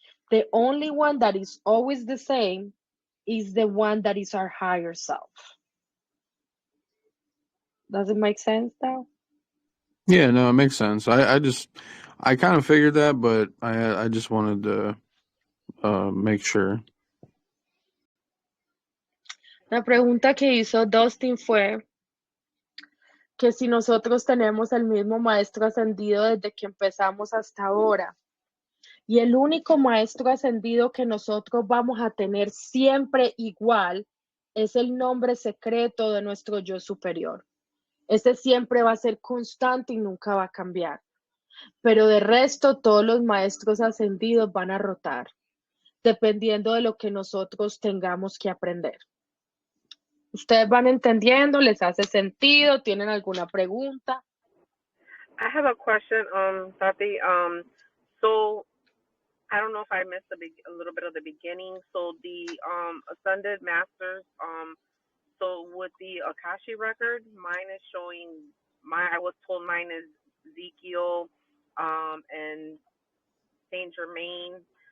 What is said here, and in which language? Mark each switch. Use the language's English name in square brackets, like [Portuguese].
[English] The only one that is always the same is the one that is our higher self. Does it make sense now? Yeah, no, it makes sense. I kind of figured that, but I just wanted to make sure. [Spanish] La pregunta que hizo Dustin fue que si nosotros tenemos el mismo maestro ascendido desde que empezamos hasta ahora. Y el único maestro ascendido que nosotros vamos a tener siempre igual es el nombre secreto de nuestro yo superior. Ese siempre va a ser constante y nunca va a cambiar. Pero de resto, todos los maestros ascendidos van a rotar, dependiendo de lo que nosotros tengamos que aprender. ¿Ustedes van entendiendo? ¿Les hace sentido? ¿Tienen alguna pregunta? [English] I have a question, Tati. So I don't know if I missed a little bit of the beginning. So the ascended masters, so with the Akashi record, mine is showing I was told mine is Ezekiel, and Saint Germain.